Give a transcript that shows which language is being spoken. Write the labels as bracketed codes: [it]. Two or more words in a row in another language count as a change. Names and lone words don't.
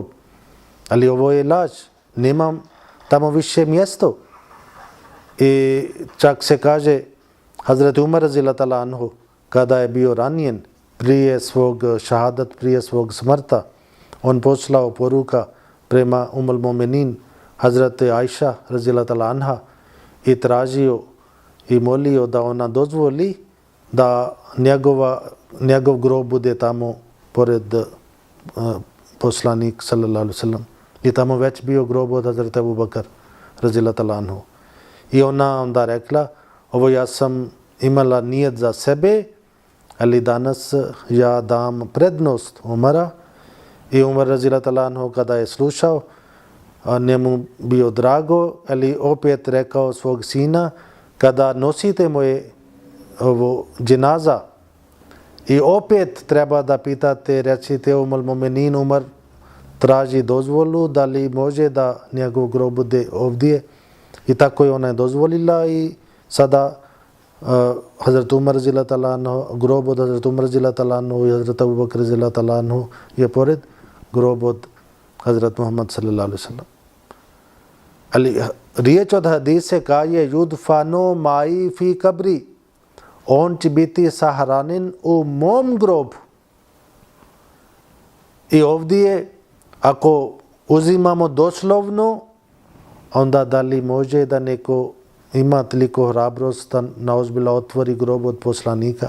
[bs] Ali ovo je laž, nemam tamo više mjesto. I čak se kaže, Hazret Umar [ar] رضي الله تعالى عنه, [bs] kada je bio ranjen prije svog šahadat, prije svog smrta, on poslao poruka prema Umul Mominin, Hazrat Aisha [ar] رضي الله تعالى عنها [bs] i tražio i molio da ona dozvoli da njegov grob bude tamo pored poslanik [ar] صلى الله عليه وسلم. [bs] I tamo već bio grob od Hazrat Abu Bakar [ar] رضي الله تعالى عنه. [bs] I ona onda rekla, ovo ja sam imala nijet za sebe, ali danas ja dam prednost Umara. I Umar [ar] رضي الله تعالى عنه [bs] kada je slušao, njemu bio drago, ali opet rekao svog sina, kada nosite moje ovo dženaza i opet treba da pitate, recite Umul Mu'minin Umar traži dozvolu da li može da njegov grob bude ovdje. I tako je ona dozvolila i sada Hazrat Umar [ar] رضي الله تعالى عنه, [bs] grob od Hazrat Umar [ar] رضي الله تعالى عنه [bs] i Hazrat Abu Bakr [ar] رضي الله تعالى عنه [bs] je pored grob od Hazrat Muhammad [ar] صلى الله عليه وسلم. [bs] Ali riječ od hadise kaže [ar] يدفن معي في قبري, [bs] on će biti sahranin u mom grobu. I ovdje ako uzimamo doslovno, onda da li može da neko ima toliko hrabrost da naozbiljno otvori grob od poslanika.